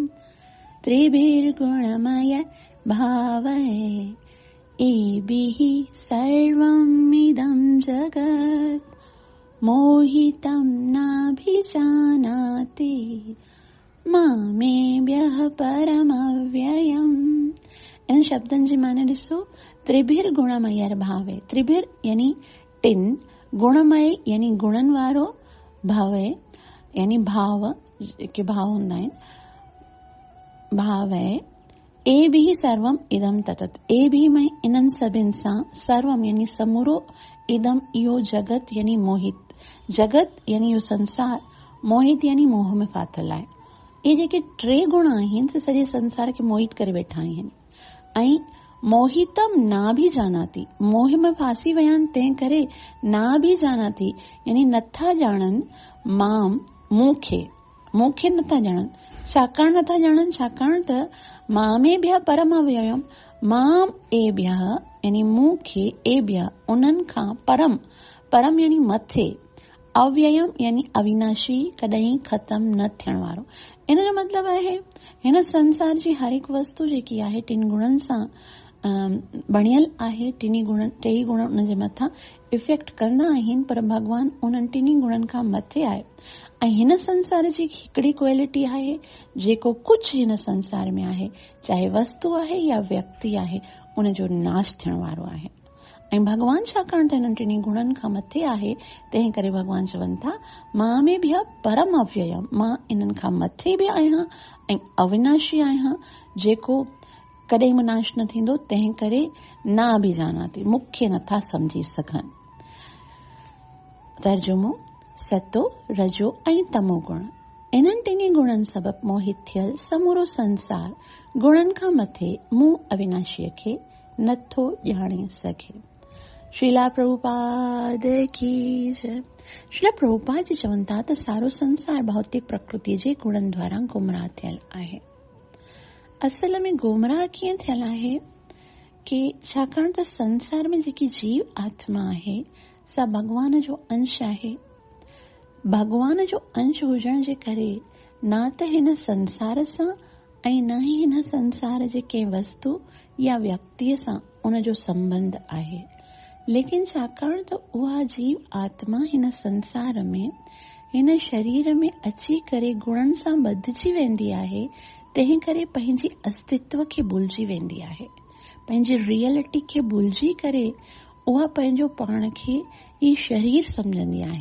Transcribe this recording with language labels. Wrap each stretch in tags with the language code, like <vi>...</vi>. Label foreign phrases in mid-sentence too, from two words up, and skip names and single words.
<sa>त्रिभिर्गुणमयैर्भावै एभिः सर्वमिदं जगत् मोहितं नाभिजानाति मामेव्यः परमव्ययम्।</sa> <sd>इन शब्दनि जी माने ॾिसो।</sd> <sa>त्रिभिर गुणमयर भावे,</sa> <sd>त्रिभिर यानी टिन, गुणमय यानी गुणनि वारो, भावे यानी भाव, जेके भाव हूंदा आहिनि, भाव आहे ए भी</sd> <sa>सर्वम इदम ततत,</sa> <sd>ए भी में इन्हनि सभिनि सां सर्वम यानी समूरो इदम इहो जगत यानी मोहित, जगत यानी इहो संसार, मोहित यानी मोह में फाथल आहे। इहे जेके टे गुण आहिनि से सॼे संसार खे मोहित करे वेठा आहिनि। ऐं</sd> <sa>मोहितम ना भी जानाती,</sa> <sd>मोह में फासी विया आहिनि तंहिं करे</sd> <sa>ना भी जानाती</sa> <sd>यानी नथा ॼाणनि माम मूंखे, मूंखे नथा ॼाणनि। छाकाणि नथा ॼाणनि, छाकाणि त</sd> <sa>मामेभ्यः परम अव्ययम, माम एभ्यः</sa> <sd>यानी मूंखे, एभ्यः उन्हनि खां परम, परम यानी मथे, अव्ययम यानी अविनाशी, कॾहिं ख़तम न थियण वारो। इन जो मतिलबु आहे हिन संसार जी हर हिकु वस्तु जेकी आहे टिनि गुणनि सां बणियल आहे, टे ई गुण उन जे मथां इफेक्ट कंदा आहिनि, पर भॻवान उन्हनि टिनी गुणनि खां मथे आहे। ऐं हिन संसार जी हिकिड़ी क्वालिटी आहे जेको कुझु हिन संसार में आहे, चाहे वस्तु आहे या व्यक्ति आहे, उन जो नाश थियण वारो आहे। ऐं भॻवान छाकाणि त हिननि टिनी गुणनि खां मथे आहे, तंहिं करे भॻवान चवनि था मां में बि</sd> <sa>परम अव्ययम,</sa> <sd>मां इन्हनि खां मथे बि आहियां ऐं अविनाशी आहियां, जेको कॾहिं बि नाश न थींदो, तंहिं करे</sd> <sa>ना बि जानाती,</sa> <sd>मूंखे नथा सम्झी सघनि। तर्जुमो, सतो, रजो ऐं तमो गुण, इन्हनि टिनी गुणनि सबबि मोहित थियल समूरो संसार गुणनि खां मथे मूं अविनाशीअ खे नथो ॼाणे सघे।</sd> <hi>श्रीला प्रभुपाद की जय।</hi> <sd>श्रीला प्रभुपाद जी चवनि था त सारो संसार भौतिक प्रकृति जे गुणनि द्वारा गुमराह थियल आहे। असल में गुमराह कीअं थियल आहे कि छाकाणि त संसार में जेकी जीव आत्मा आहे सा भॻवान जो अंश आहे। भॻवान जो अंश हुजण जे करे न त हिन संसार सां ऐं न ई हिन संसार जे कंहिं वस्तु या व्यक्तिअ सां उन जो संबंध आहे, लेकिन छाकाणि त उहा जीव आत्मा हिन संसार में, हिन शरीर में अची करे गुणनि सां ॿधिजी वेंदी आहे, तंहिं करे पंहिंजी अस्तित्व खे भुलिजी वेंदी आहे, पंहिंजी रियलिटी खे भुलिजी करे उहा पंहिंजो पाण खे ई शरीर सम्झंदी आहे।</sd>